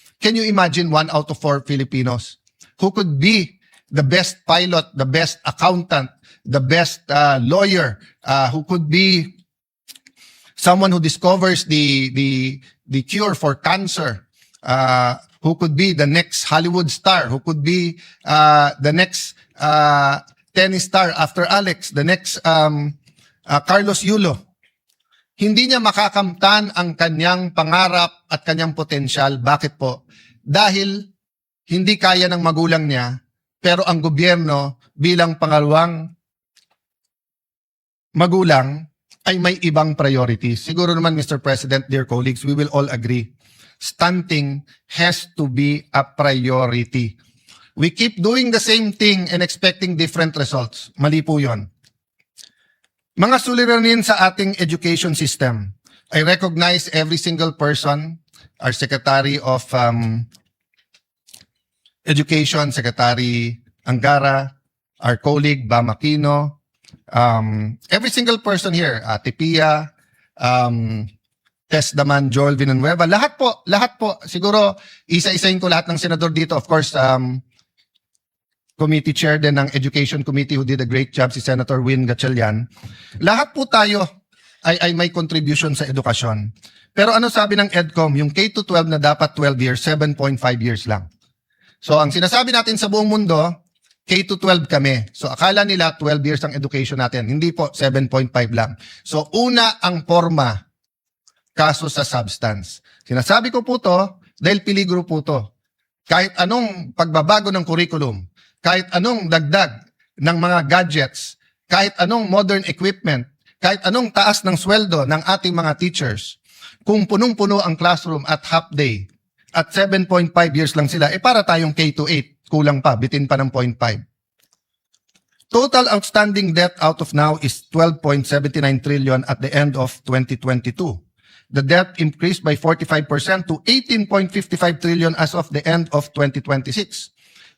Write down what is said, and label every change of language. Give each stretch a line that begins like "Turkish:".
English: Can you imagine 1 out of 4 Filipinos who could be the best pilot, the best accountant, the best lawyer, who could be someone who discovers the cure for cancer, who could be the next Hollywood star, who could be the next tennis star after Alex, the next Carlos Yulo.
Filipino: Hindi niya makakamtan ang kanyang pangarap at kanyang potensyal. Bakit po? Dahil hindi kaya ng magulang niya, pero ang gobyerno bilang pangalawang magulang ay may ibang priorities. Siguro naman, Mr.
English: President, dear colleagues, we will all agree. Stunting has to be a priority. We keep doing the same thing and expecting different results.
Filipino: Mali po yun. Mga suliranin sa ating education system.
English: I recognize every single person, our Secretary of Education, Secretary Angara, our colleague Bam Aquino, every single person here, Ate Pia, Tess Daman, Joel Villanueva,
Filipino: lahat po, siguro isa-isahin ko lahat ng senador dito.
English: Of course, committee chair din ng Education Committee who did a great job, si Senator Win Gatchalian.
Filipino: Lahat po tayo ay may contribution sa edukasyon. Pero ano sabi ng EDCOM? Yung K-12 na dapat 12 years, 7.5 years lang. So ang sinasabi natin sa buong mundo, K-12 kami. So akala nila 12 years ang education natin. Hindi po, 7.5 lang. So una ang forma, kaso sa substance. Sinasabi ko po to dahil peligro po to. Kahit anong pagbabago ng curriculum, kahit anong dagdag ng mga gadgets, kahit anong modern equipment, kahit anong taas ng sweldo ng ating mga teachers, kung punong-puno ang classroom at half day, at 7.5 years lang sila, para tayong K-8, kulang pa, bitin pa ng 0.5.
English: Total outstanding debt out of now is 12.79 trillion at the end of 2022. The debt increased by 45% to 18.55 trillion as of the end of 2026.